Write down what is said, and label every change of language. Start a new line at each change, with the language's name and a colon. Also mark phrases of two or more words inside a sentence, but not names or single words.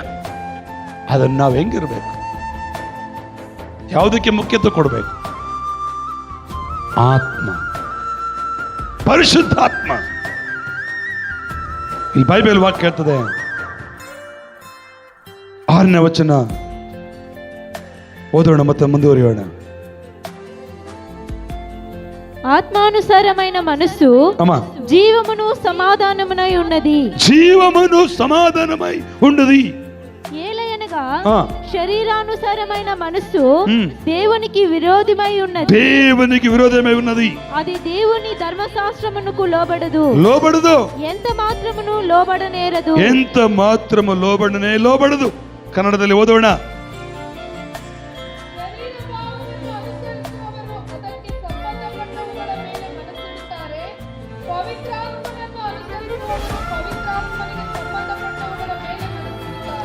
Kannada: ಅದನ್ನು ನಾವು ಹೆಂಗಿರ್ಬೇಕು, ಯಾವುದಕ್ಕೆ ಮುಖ್ಯತ್ವ ಕೊಡಬೇಕು? ಆತ್ಮ, ಪರಿಶುದ್ಧಾತ್ಮ. ಇಲ್ಲಿ ಬೈಬಲ್ ವಾಕ್ಯ ಹೇಳ್ತದೆ, 6ನೇ ವಚನ ಓದೋಣ ಮತ್ತೆ ಮುಂದುವರಿಯೋಣ.
Telugu: ఆత్మానుసారమైన మనస్సు జీవమును సమాధానమునై ఉన్నది. జీవమును సమాధానమై ఉన్నది. ఏలయనగా ఆ. శరీరానుసారమైన మనస్సు ఉమ్. దేవునికి విరోధమై ఉన్నది. దేవునికి విరోధమై ఉన్నది. అది దేవుని ధర్మశాస్త్రమునకు లోబడదు. లోబడదు. ఎంత మాత్రమును లోబడనేరదు. ఎంత మాత్రమ లోబడనే లోబడదు.
Kannada: ಕನ್ನಡದಲ್ಲಿ ಓದೋಣ. ಶರೀರ ಭಾವವನ್ನು ಅನುಸರಿಸುವವರು ಅದಕ್ಕೆ ಸಂಬಂಧಪಟ್ಟವುಗಳ ಮೇಲೆ ಮನಸ್ಸಿಡುತ್ತಾರೆ. ಪವಿತ್ರಾತ್ಮನನ್ನು ಅನುಸರಿಸುವವರು ಪವಿತ್ರಾತ್ಮನಿಗೆ ಸಂಬಂಧಪಟ್ಟವುಗಳ ಮೇಲೆ ಮನಸ್ಸಿಡುತ್ತಾರೆ.